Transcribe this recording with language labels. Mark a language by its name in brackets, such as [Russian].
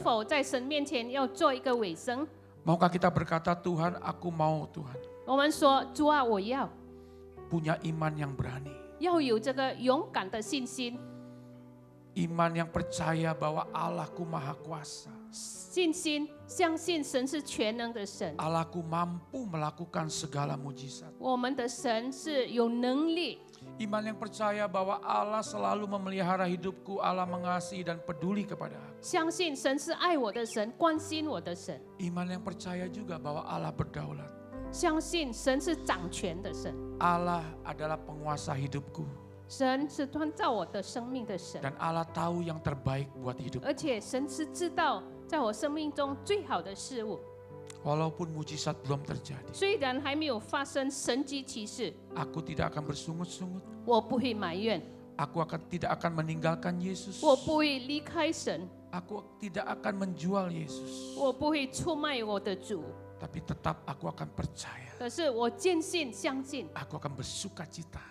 [Chinese] 否在神面前要做一个尾声？ [Indonesian] Maukah kita berkata, Tuhan aku mau Tuhan [Chinese] 我们说主啊，我要 [Indonesian] punya iman yang berani. [Chinese] 要有这个勇敢的信心， [Indonesian] Iman yang percaya bahwa Allahku maha kuasa. [Chinese] 信心相信神是全能的神， [Indonesian] Allahku mampu melakukan segala mujizat. [Chinese] 我们的神是有能力。 [Indonesian] Iman yang percaya bahwa Allah selalu memelihara hidupku, Allah mengasihi dan peduli kepada aku. [Chinese] 相信神是爱我的神，关心我的神， [Indonesian] Iman yang percaya juga bahwa Allah berdaulat. [Chinese] 相信神是掌权的神， [Indonesian] Allah adalah penguasa hidupku. [Chinese] 神是创造我的生命的神， [Indonesian] Dan Allah tahu yang terbaik buat hidup. [Chinese] 而且神是知道在我生命中最好的事物。 [Indonesian] Walaupun mujizat belum terjadi. [Chinese] 虽然还没有发生神迹奇事， [Indonesian] Aku tidak akan bersungut-sungut. [Chinese] 我不会埋怨， [Indonesian] Aku tidak akan meninggalkan Yesus. [Chinese] 我不会离开神， [Indonesian] Aku tidak akan menjual Yesus. [Chinese] 我不会出卖我的主。 [Indonesian] Tapi tetap aku akan percaya. [Chinese] 可是我坚信、相信， [Indonesian] Aku akan bersuka cita.